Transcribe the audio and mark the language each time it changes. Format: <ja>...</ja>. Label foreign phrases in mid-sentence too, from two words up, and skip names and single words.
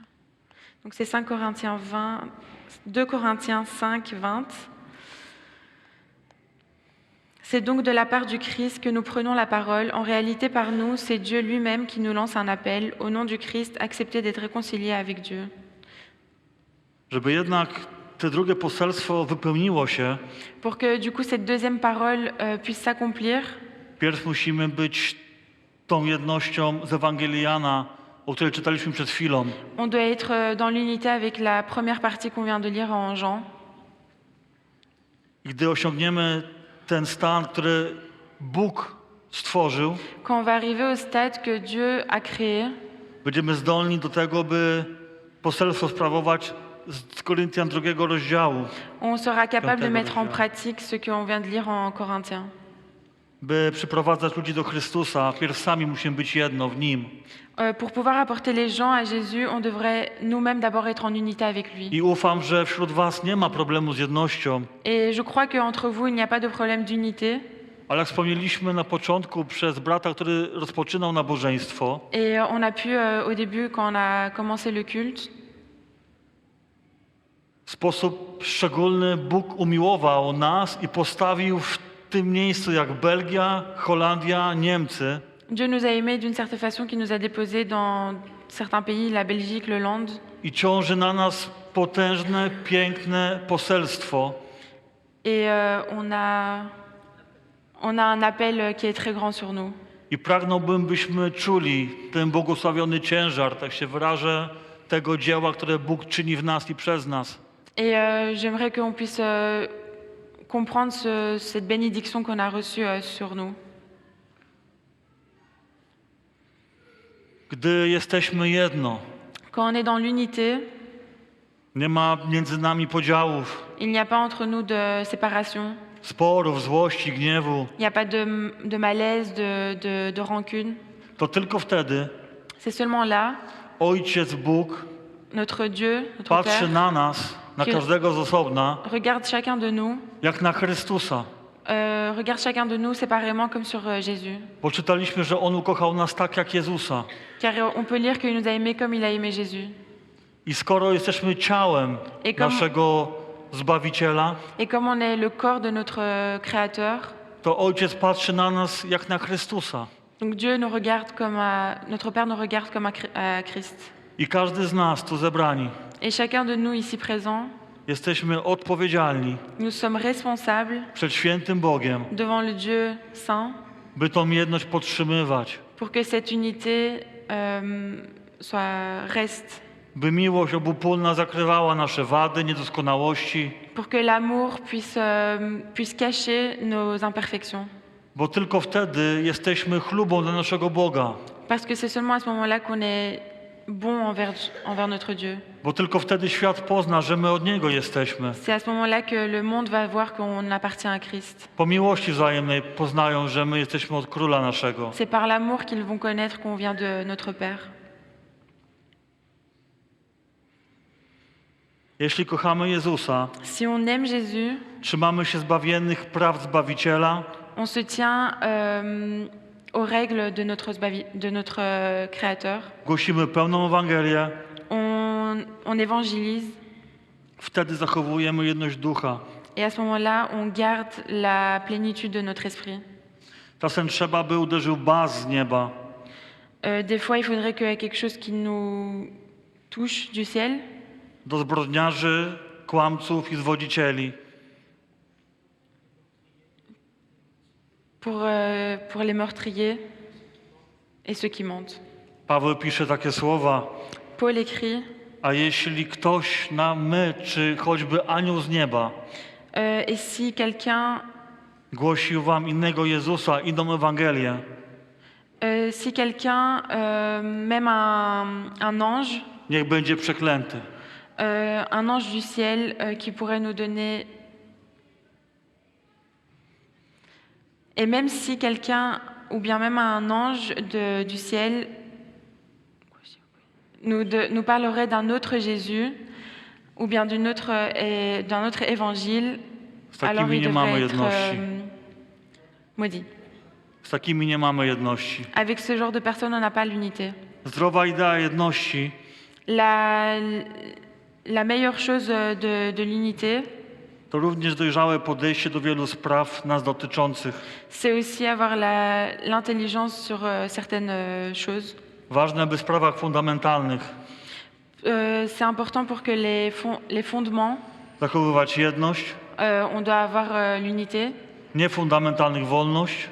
<fr>Donc c'est 5 Corinthiens 20, 2 Corinthiens 5, 20. C'est donc de la part du Christ que nous prenons la parole. En réalité, par nous, c'est Dieu lui-même qui nous lance un appel. Au nom du Christ, acceptez d'être réconciliés avec Dieu.</fr> <pl>Żeby jednak te drugie poselstwo wypełniło się,</pl> <fr>Pour que du coup cette deuxième parole puisse s'accomplir,</fr> <pl>pierw musimy być tą jednością z Ewangelii Jana, o której czytaliśmy przed chwilą.</pl> <fr>on doit être dans l'unité avec la première partie qu'on vient de lire en Jean.</fr> <pl>I gdy osiągniemy ten stan, który Bóg stworzył,</pl> <fr>Quand on va arriver au stade que Dieu a créé,</fr> <pl>będziemy zdolni do tego, by poselstwo sprawować z Koryntian 2 rozdziału,</pl> <fr>on sera capable de</fr> <pl>Piątego</pl> <fr>mettre en</fr> <pl>rozdziału.</pl> <fr>pratique ce qu'on vient de lire en Corinthiens.</fr> <pl>by przyprowadzać ludzi do Chrystusa. Pierw sami musimy być jedno w Nim.</pl> <fr>Pour pouvoir apporter les gens à Jésus, on devrait nous-mêmes d'abord être en unité avec lui.</fr> <pl>I ufam, że wśród was nie ma problemu z jednością,</pl> <fr>Et je crois qu'entre vous, il n'y a pas de problème d'unité.</fr> <pl>ale jak wspomnieliśmy na początku przez brata, który rozpoczynał nabożeństwo,</pl> <fr>Et on a pu, au début, quand on a commencé le culte,</fr> <pl>w sposób szczególny Bóg umiłował nas i postawił w tym miejscu jak Belgia, Holandia, Niemcy,</pl> <fr>Dieu nous a aimés d'une certaine façon qui nous a déposés dans certains pays, la Belgique, le Hollande.</fr> <pl>i ciąży na nas potężne, piękne poselstwo,</pl> <fr>Et on a un appel qui est très grand sur nous.</fr> <pl>i pragnąłbym, byśmy czuli ten błogosławiony ciężar, tak się wyrażę, tego dzieła, które Bóg czyni w nas i przez nas.</pl> <fr>Et j'aimerais qu'on puisse comprendre cette bénédiction qu'on a reçue sur nous.</fr> <pl>Gdy jesteśmy jedno,</pl> <fr>Quand on est dans l'unité,</fr> <pl>nie ma między nami podziałów,</pl> <fr>il n'y a pas entre nous de séparation,</fr> <pl>sporów, złości, gniewu,</pl> <fr>il n'y a pas de malaise, de rancune.</fr> <pl>to tylko wtedy</pl> <fr>C'est seulement là,</fr> <pl>Ojciec Bóg</pl> <fr>notre Dieu, notre</fr> <pl>patrzy</pl> <fr>Père,</fr> <pl>na nas, na</pl> <fr>Qui-</fr> <pl>każdego z osobna,</pl> <fr>regarde chacun de nous,</fr> <pl>jak na Chrystusa.</pl> <fr>regarde chacun de nous séparément comme sur Jésus.</fr> <pl>Bo czytaliśmy, że On ukochał nas tak jak Jezusa.</pl> <fr>Car on peut lire qu'il nous a aimés comme il a aimé Jésus.</fr> <pl>I skoro jesteśmy ciałem</pl> <fr>I comme-</fr> <pl>naszego Zbawiciela,</pl> <fr>Et comme on est le corps de notre Créateur,</fr> <pl>to Ojciec patrzy na nas jak na Chrystusa.</pl> <fr>donc Dieu nous regarde notre Père nous regarde comme à Christ.</fr> <pl>I każdy z nas tu zebrani</pl> <fr>Et chacun de nous ici présents,</fr> <pl>jesteśmy odpowiedzialni</pl> <fr>nous sommes responsables</fr> <pl>przed świętym Bogiem,</pl> <fr>devant le Dieu saint</fr> <pl>by tą jedność podtrzymywać,</pl> <fr>pour que cette unité reste,</fr> <pl>by miłość obopólna zakrywała nasze wady, niedoskonałości,</pl> <fr>pour que l'amour puisse cacher nos imperfections.</fr> <pl>bo tylko wtedy jesteśmy chlubą dla naszego Boga,</pl> <fr>Parce que c'est seulement à ce moment-là qu'on est bon envers notre Dieu.</fr> <pl>bo tylko wtedy świat pozna, że my od Niego jesteśmy.</pl> <fr>C'est à ce moment-là que le monde va voir qu'on appartient à Christ.</fr> <pl>Po miłości wzajemnej poznają, że my jesteśmy od Króla naszego.</pl> <fr>C'est par l'amour qu'ils vont connaître qu'on vient de notre Père.</fr> <pl>Jeśli kochamy Jezusa,</pl> <fr>Si on aime Jésus,</fr> <pl>trzymamy się zbawiennych praw Zbawiciela,</pl> <fr>on se tient aux règles de notre Créateur.</fr> <pl>głosimy pełną Ewangelię,</pl> <fr>On évangélise</fr> <pl>wtedy zachowujemy jedność ducha.</pl> <fr>et à ce moment-là, on garde la plénitude de notre esprit.</fr> <pl>Czasem trzeba, by uderzył bas z nieba,</pl> <fr>Des fois, il faudrait qu'il y ait quelque chose qui nous touche du ciel</fr> <pl>do zbrodniarzy, kłamców i zwodzicieli.</pl> <fr>pour les meurtriers et ceux qui mentent.</fr> <pl>Paweł pisze takie słowa:</pl> <fr>Paul écrit</fr> <pl>a jeśli ktoś my, czy choćby anioł z nieba,</pl> <fr>et si quelqu'un</fr> <pl>głosił wam innego Jezusa, inną Ewangelię,</pl> <fr>si quelqu'un, même un ange,</fr> <pl>niech będzie przeklęty.</pl> <fr>un ange du ciel qui pourrait nous donner... Et même si quelqu'un, ou bien même un ange du ciel, nous parlerait d'un autre Jésus, ou bien d'un autre évangile,</fr> <pl>Z</pl> <fr>alors</fr> <pl>takimi</pl> <fr>il</fr> <pl>nie mamy</pl> <fr>devrait être</fr> <pl>jedności.</pl> <fr>maudit.</fr> <pl>Z takimi nie mamy jedności.</pl> <fr>Avec ce genre de personnes, on n'a pas l'unité.</fr> <pl>Zdrowa idea jedności</pl> <fr>La meilleure chose de l'unité,</fr> <pl>to również dojrzałe podejście do wielu spraw nas dotyczących.</pl> <fr>c'est aussi avoir l'intelligence sur certaines choses.</fr> <pl>Ważne, by w sprawach fundamentalnych</pl> <fr>C'est important pour que les fondements,</fr> <pl>zachowywać jedność,</pl> <fr>on doit avoir l'unité,</fr> <pl>niefundamentalnych wolność,</pl>